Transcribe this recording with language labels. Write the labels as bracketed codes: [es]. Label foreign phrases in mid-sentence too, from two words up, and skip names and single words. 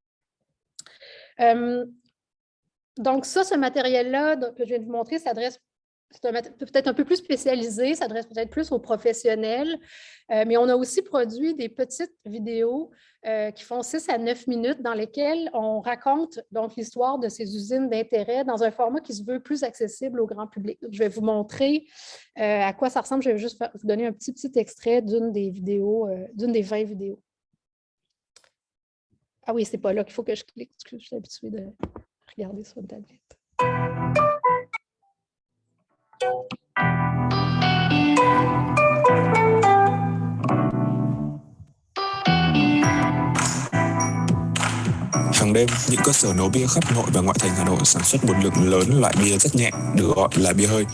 [fr] Donc ça, ce matériel-là que je viens de vous montrer s'adresse peut-être un peu plus spécialisé, s'adresse peut-être plus aux professionnels, mais on a aussi produit des petites vidéos qui font 6 à 9 minutes dans lesquelles on raconte donc l'histoire de ces usines d'intérêt dans un format qui se veut plus accessible au grand public. Donc, je vais vous montrer à quoi ça ressemble. Je vais juste vous donner un petit extrait d'une des vidéos, d'une des 20 vidéos. Ah oui, c'est pas là qu'il faut que je clique, parce que je suis habituée de regarder sur une tablette. [vi] Hàng đêm, những cơ sở nấu bia khắp nội và ngoại thành Hà Nội sản xuất một lượng lớn loại bia rất nhẹ, được gọi là bia hơi.